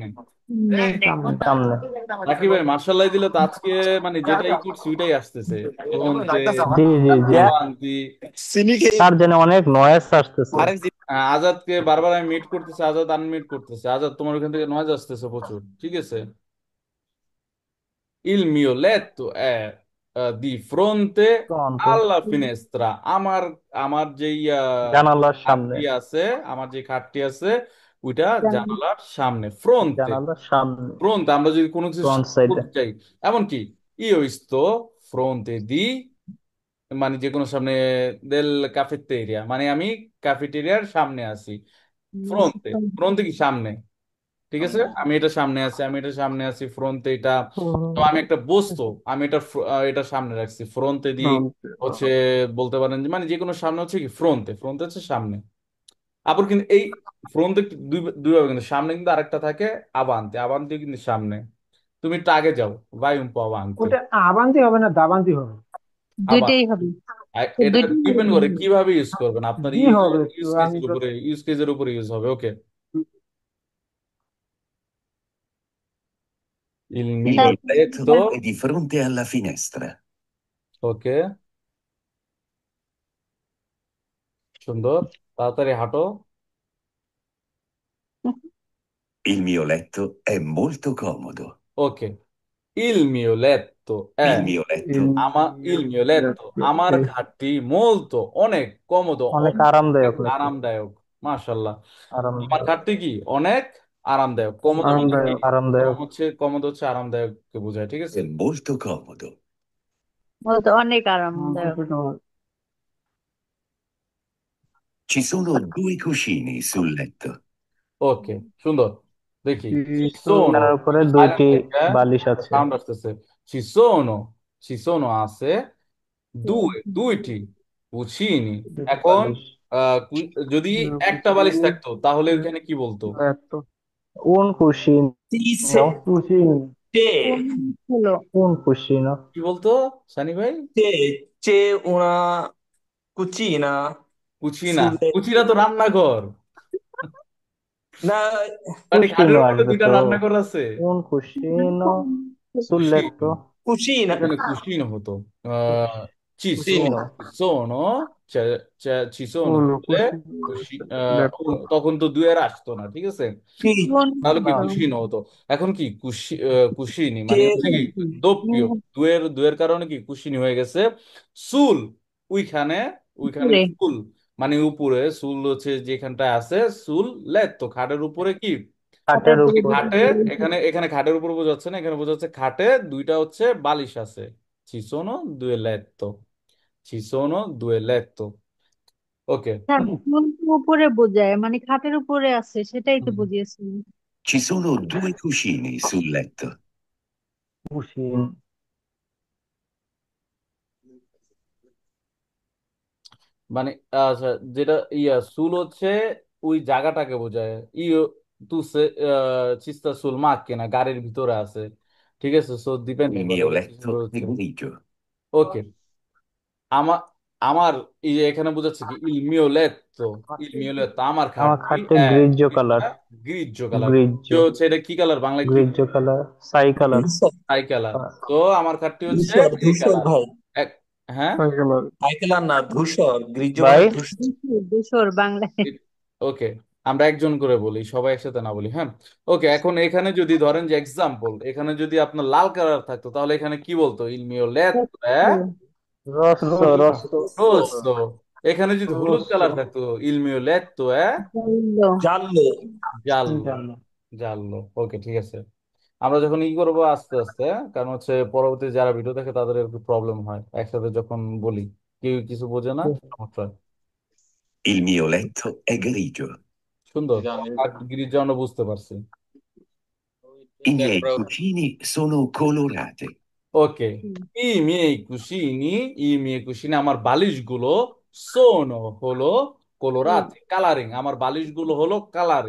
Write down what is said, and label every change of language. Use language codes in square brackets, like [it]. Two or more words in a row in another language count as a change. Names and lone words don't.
[bn] সামনে রাকিব ভাই মার্শাল্লাহ দিলে তো আজকে মানে যেটাই করছি ওইটাই আসতেছে, ফ্রন্তে, জি জি জি ভোগান্তি। চিনি খেয়ে তার জন্য অনেক নয়েজ আসতেছে। আরেক আজাদকে বারবার আমি মিট করতেছি, আজাদ আনমিট করতেছে। আজাদ তোমার ওখান থেকে নয়েজ আসতেছে প্রচুর, ঠিক আছে? [it] Il mio letto è di fronte ফ্রন্টে alla finestra. [bn] আমার আমার যেই জানালার সামনে খাটটি আছে, আমার যে খাটটি আছে ওইটা জানালার সামনে, ফ্রন্টে। জানালার সামনে ফ্রন্ট, আমরা যদি কোনো কিছু ফ্রন্ট সামনে সাইডে বলতে চাই, এমনকি [it] io sto fronte di, [bn] মানে যে কোনো সামনে, [it] del cafeteria, [bn] মানে আমি ক্যাফেটেরিয়ার সামনে আছি। ফ্রন্টে, ফ্রন্টে কি? সামনে, ঠিক আছে? আমি এটা সামনে আছি, আমি এটা সামনে আছি, ফ্রন্টে এটা। তো আমি একটা বস্তু, আমি এটা এটা সামনে রাখছি, ফ্রন্টে দিয়ে ফ্রন্টে হচ্ছে বলতে পারেন যে মানে যে কোনো সামনে হচ্ছে কি ফ্রন্টে, ফ্রন্টে হচ্ছে সামনে। আবার কিন্তু এই ফ্রন্টে দুই দুই ভাবে, কিন্তু সামনে কিন্তু আরেকটা থাকে আবান্তে, আবান্তে কিন্তু সামনে। তুমি একটু আগে যাও, ভাই উম্প আবান্তে, ওটা আবান্তি হবে না দাবান্তি হবে? দুইটাই আবান্তে। হবে। এটা দুইটাই ডিপেন্ড করে কিভাবে ইউজ করবেন, আপনার জি ইউজ হবে একটু ইউজ আমি কেসের তো উপরে, ইউজ কেসের উপরে ইউজ হবে। ওকে, [it] il Il mio mio letto letto, è di fronte alla finestra. [bn] ওকে, সুন্দর, তাড়াতাড়ি হাঁটো। [it] Il mio letto è molto comodo. ওকে, il mio letto è, Il mio letto il mio letto, [bn] আমার এই খাটটি molto, অনেক, কমোদো, অনেক অনেক আরামদায়ক নাকি? আরামদায়ক। মাশাল্লাহ, আমার আরামদায়ক খাটটি কি অনেক আরামদায়ক। কমোদো মানে কি? আরামদায়ক আরামদায়ক কমোদো হচ্ছে আরামদায়ককে বোঝায়, ঠিক আছে? [it] è molto comodo. [bn] বলতে অনেক আরামদায়ক। [it] Ci sono due cuscini sul letto. [bn] ওকে, সুন্দর। দেখি, ci কিছু sono, তার উপরে একটু দুইটি silent থাকবে, বালিশ আছে। সাউন্ড আসতেছে। [it] ci sono, ci sono [bn] আছে দুইটি পুচিনি। দুইটি এখন বালিশ যদি একটা বালিশ থাকতো তাহলে ওইখানে কি বলতো? এত [it] un cuscino Dice cuscino c'è, [bn] হলো [it] un cuscino [bn] কি বলতো সানি ভাই? [it] c'è una cucina [bn] কুচিনা, [it] sul letto. [bn] কুচিনা তো রান্নাঘর, No, মানে খাটের cuscino উপরে আসবে দুইটা তো। রান্নাঘর আছে। [it] un cuscino sul [bn] কুশিন, [it] letto cucina, [bn] এখানে কুশিন হতো। আহ ci [it] sì, sono, ci sono, ci sono [bn] উনো বললে [it] cuscini letto [bn] তখন তো দুয়ের আসতো না, ঠিক আছে? sì, তাহলে কি না কুশিনো হতো। এখন কি কুশিনি মানে c'è হচ্ছে কি দোপ্পিয়, দুয়ের দুয়ের কারণে কি কুশিনি হয়ে গেছে। সুল, ওইখানে, ওইখানে উপরে সুল মানে উপরে, সুল হচ্ছে যেখানটায় আছে সুল, লেত্তো খাটের উপরে কি, খাটের এই উপর খাটে, এখানে এখানে খাটের উপর বোঝাচ্ছে না, এখানে বোঝাচ্ছে খাটে দুইটা হচ্ছে বালিশ আছে। [it] ci sono due letto, ci sono due letto। [bn] ওকে, হ্যাঁ, চুল তো উপরে বোঝায় মানে খাটের উপরে আছে সেটাই তো বুঝিয়েছি। [it] Ci sono due cuscini sul letto. [bn] cuscino মানে আচ্ছা, যেটা ইয়া সুল হচ্ছে ওই জায়গাটাকে বোঝায়। [it] io tu chista sul macchina, [bn] গাড়ির ভিতরে আছে, ঠিক আছে? সো ডিপেন্ড [it] Il [bn] করে [it] mio [bn] এটা কিভাবে [it] letto è [bn] হচ্ছে। [it] grigio. [bn] ওকে, আমার আমার এই যে এখানে বোঝাচ্ছে কি [it] il mio letto, il mio letto, [bn] আমার আমার খাটটি খাটে গ্রিজো কালার গ্রিজ্জো কালার। গ্রিজো হচ্ছে এটা কি কালার, বাংলা কি গ্রিজো কালার সাই কালার ধূসর ছাই কালার। তো আমার খাটটি হচ্ছে ধূসর এই ধূসর কালার। ভাই, এক, হ্যাঁ, সাইকেল সাইকেল না ধূসর, গ্রিজো মানে ভাই ধূসর। দুশোর বাংলায় ওকে, আমরা একজন করে বলি, সবাই একসাথে না বলি, হ্যাঁ। ওকে, এখন এখানে যদি ধরেন যে এক্সাম্পল, এখানে যদি আপনার লাল কালার থাকতো তাহলে এখানে কি বলতো? [it] il mio letto è rosso rosso [bn] rosso। এখানে যদি হলুদ রস্য কালার থাকতো, [it] il mio letto è [bn] বললো জানলো [it] giallo। [bn] জানো giallo, ওকে, ঠিক আছে। আমরা যখন ই করবো আস্তে আস্তে, হ্যাঁ? কারণ হচ্ছে পরবর্তী যারা ভিডিও দেখে তাদের একটু প্রবলেম হয় একসাথে যখন বলি, কেউ কিছু বোঝে না, সমস্যা হয়। [it] Il mio letto è grigio. [bn] সুন্দর, আর গিরিজা আমরা বুঝতে পারছি। [it] I miei cuscini sono colorati. [bn] ওকে, [it] i miei cuscini [bn] আমার বালিশগুলো sono হলো কলোরাতি, কালারিং, আমার বালিশগুলো হলো কালারিং।